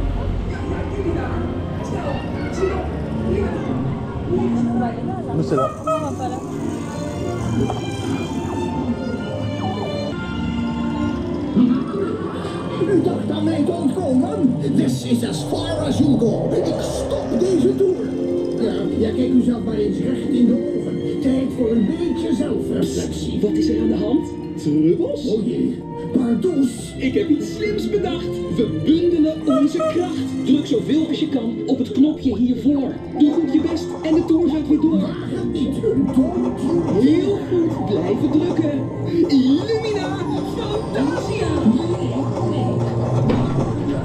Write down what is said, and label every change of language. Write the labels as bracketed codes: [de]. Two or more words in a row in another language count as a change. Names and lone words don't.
[fr] Nous c'est là. [nl] U dacht aan mij te ontkomen? [en] This is as far as you go. [nl] Ik stop deze tour. Ja, kijk u zelf maar eens recht in de ogen. Tijd voor een beetje zelfreflectie. Wat is er aan de hand? Trubbels? Oh jee, pardoes. Ik heb iets slims bedacht. We bundelen onze kracht. Druk zoveel als je kan op het knopje hiervoor. Doe goed je best en de tour gaat weer door. Heel goed, blijven drukken. Illumina Fantasia.